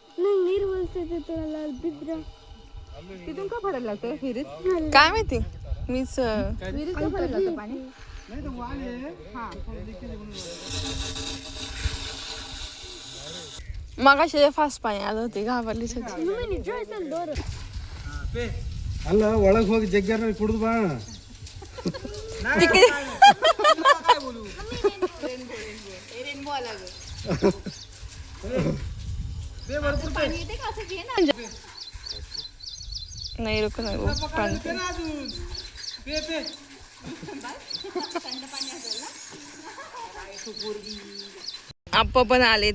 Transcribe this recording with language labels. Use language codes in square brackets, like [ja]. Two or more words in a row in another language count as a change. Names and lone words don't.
[mr] तिथून का भरायला लागतं विहिरीत? काय माहिती मीच विहिरीत का भरायला लागतं पाणी? मगाशी फास्ट पाणी आलं होते. घाबरलीच होती. [kn] ಅಲ್ಲ ಒಳಗೆ ಹೋಗಿ ಜಗ್ಗಾರ ಕುಡಿದು ಬಾ. [mr] तिकडे रेनबो आला गं. पाणी येते का असं घे ना. नाही रुक नाही पाणी. आप्पा पण आलेत.